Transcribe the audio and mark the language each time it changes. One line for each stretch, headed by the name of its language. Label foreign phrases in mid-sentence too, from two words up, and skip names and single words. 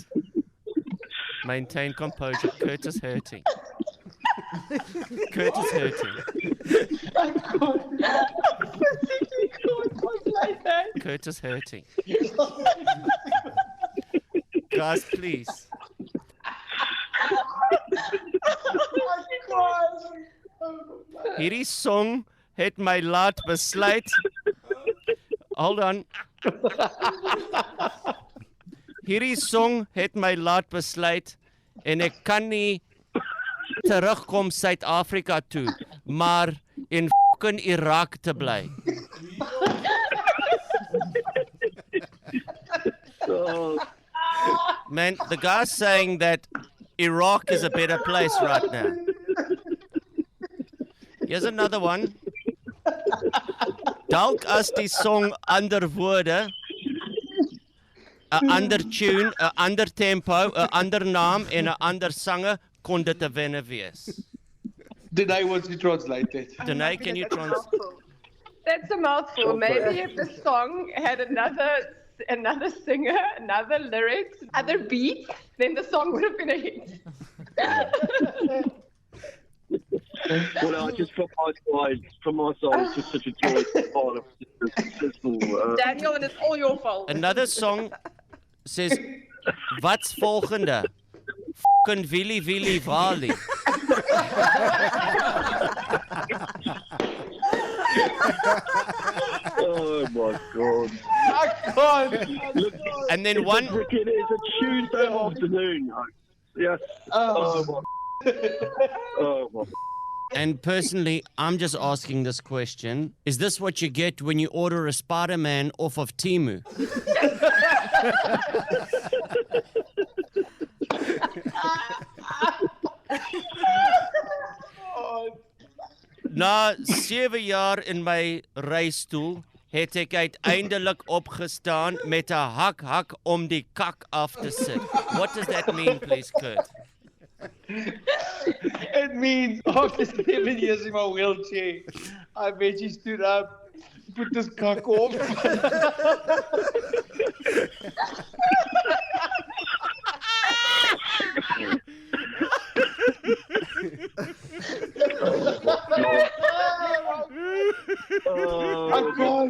English: Maintain composure. Kurt is hurting. Kurt is hurting. Kurt is hurting. Guys, please.
Afrikaans: Hierdie song het my laat besluit.
English: Hold on.
Afrikaans: Hierdie song het my laat besluit en ek kan nie terugkom Suid-Afrika toe, maar in fucking Irak te bly.
English: Man, the guy's saying that Iraq is a better place right now. Here's another one.
Afrikaans: Dalk as die song ander woorde, 'n ander tune, 'n ander tempo, 'n ander naam en 'n ander sanger kon dit 'n wenner wees.
English: Did wants to translate it? Danae, can you translate? That's a mouthful. Maybe if the song had another singer, another lyrics, other beat, then the song would have been a hit. Well, just from my side, it's just such a joy to be part of this successful. Daniel, and it's all your fault. Another song says,
Afrikaans: wat's volgende?
English: Fucking Willy Willy Wally. Oh my God. I can't. Look, And then one, it's a Tuesday afternoon. Yes. Oh my. Oh my. and personally, I'm just asking this question. Is this what you get when you order a Spider-Man off of Temu?
Afrikaans: Na 7 jaar in my reistoel het ek uiteindelik opgestaan met 'n hak om die kak af te sit.
English: What does that mean, please, Kurt? It means after 7 years in my wheelchair, I bet she stood up, put this cock off. I can't.